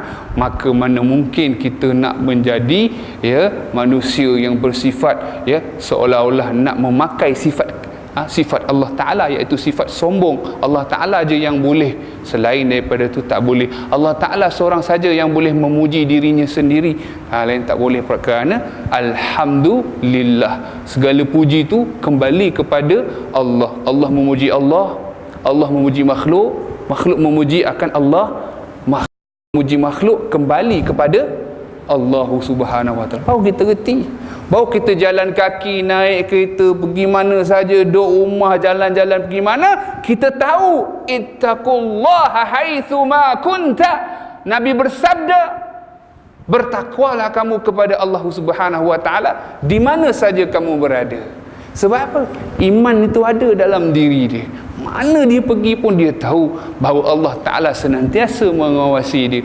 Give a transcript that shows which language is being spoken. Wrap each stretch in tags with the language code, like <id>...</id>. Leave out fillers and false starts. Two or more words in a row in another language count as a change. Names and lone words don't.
<ms>Maka mana mungkin kita nak menjadi manusia yang bersifat seolah-olah nak memakai sifat Allah Ta'ala, iaitu sifat sombong. Allah Ta'ala je yang boleh, selain daripada tu tak boleh. Allah Ta'ala seorang saja yang boleh memuji dirinya sendiri, lain tak boleh. Kerana alhamdulillah, segala puji tu kembali kepada Allah. Allah memuji Allah, Allah memuji makhluk, makhluk memuji akan Allah, makhluk memuji makhluk kembali kepada Allah</ms> <ar>سبحانه وتعالى.</ar> <ms>Baru kita reti, baru kita jalan kaki, naik kereta, pergi mana saja, duduk rumah, jalan-jalan pergi mana, kita tahu</ms> <ar>اتق الله حيثما كنت.</ar> <ms>Nabi bersabda, bertakwalah kamu kepada Allah</ms> <ar>سبحانه وتعالى</ar> <ms>di mana saja kamu berada. Sebab apa? Iman itu ada dalam diri dia. Mana dia pergi pun dia tahu bahawa Allah Ta'ala senantiasa mengawasi dia.</ms>